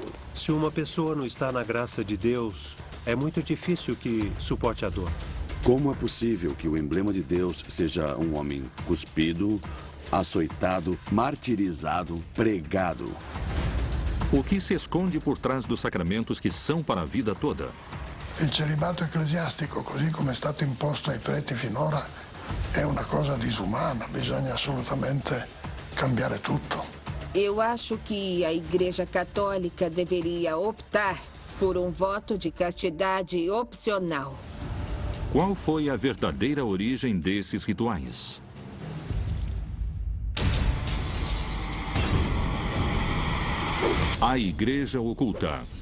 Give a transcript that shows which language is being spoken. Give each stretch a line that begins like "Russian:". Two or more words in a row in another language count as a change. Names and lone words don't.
Portuguese: Se uma pessoa não está na graça de Deus, é muito difícil que suporte a dor. Como é possível que o emblema de Deus seja um homem cuspido, açoitado, martirizado, pregado? O que se esconde por trás dos sacramentos que são para a vida toda?
Italian: Il celibato ecclesiastico, così come è stato imposto ai preti finora, è una cosa disumana. Bisogna assolutamente cambiare tutto.
Portuguese: Eu acho que a Igreja Católica deveria optar por um voto de castidade opcional. Qual foi a verdadeira origem desses rituais? A Igreja Oculta.